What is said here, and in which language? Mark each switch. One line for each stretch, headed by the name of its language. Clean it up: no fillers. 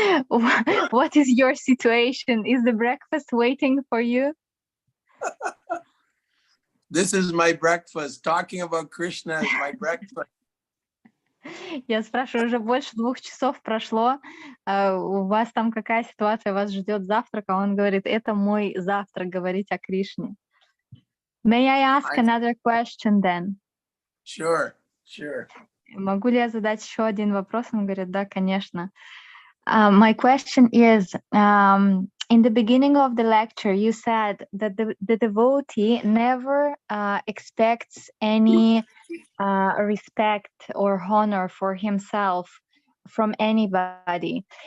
English: What is your situation? Is the breakfast waiting for you? This is my breakfast. Talking about Krishna is my breakfast.
Russian: Я спрашиваю, уже больше 2 часов прошло. У вас там какая ситуация? Вас ждет завтрак? А он говорит, это мой завтрак, говорить о Кришне.
English: May I ask another question then? Sure.
Russian: Могу ли я задать еще один вопрос? Он говорит, да, конечно.
English: My question is, in the beginning of the lecture, you said that the devotee never expects any respect or honor for himself from anybody.